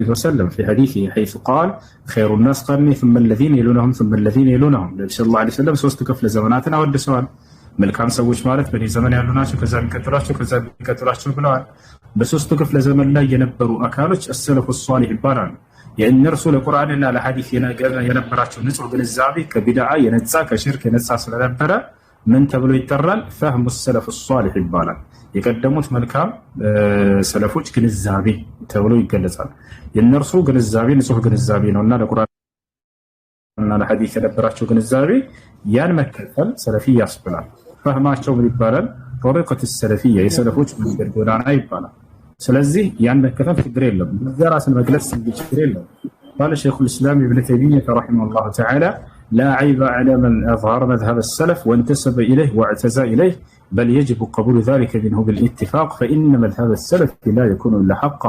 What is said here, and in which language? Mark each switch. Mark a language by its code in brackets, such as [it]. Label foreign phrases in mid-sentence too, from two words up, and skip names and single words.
[ar] وسلم في حديثه حيث قال خير الناس قرني ثم الذين يلونهم ثم الذين يلونهم صلى الله عليه وسلم [am] ሶስት ክፍለ ዘመናትን አወድሰዋል። መልካም ሰዎች ማለት በዚህ ዘመን ያሉ ናቸው፣ ከዛ የሚቀጥሏቸው ብለዋል። በሶስቱ ክፍለ ዘመን ላይ የነበሩ አካሎች [ar] السلف الصالح [am] ይባላሉ። የእነርሱ ለቁርአንና ለሐዲስ የነበራቸው ንጹህ ግንዛቤ ከቢድዓ የነጻ ከሽርክ የነጻ ስለነበረ ምን ተብሎ ይጠራል? ፈህሙ [ar] السلف الصالح [am] ይባላል። የቀደሙት መልካም ሰለፎች ግንዛቤ ተብሎ ይገለጻል። የእነርሱ ግንዛቤ ንጹህ ግንዛቤ ነውና ለቁርአንና ለሐዲስ የነበራቸው ግንዛቤ ያን መከተል ሰለፊ ያስብላል። ፈህማቸው ምን ይባላል? [ar] طريقة السلفية [am] የሰለፎች መንገድ ጎዳና ይባላል። ስለዚህ ያን መከተል ችግር የለም። በራስን መግለጽ ችግር የለም። [ar] قال شيخ الإسلام ابن تيمية رحمه الله تعالى لا عيب على من أظهر مذهب السلف وانتسب إليه واعتزى إليه بل يجب قبول ذلك منه بالاتفاق فإن مذهب السلف لا يكون إلا حقه.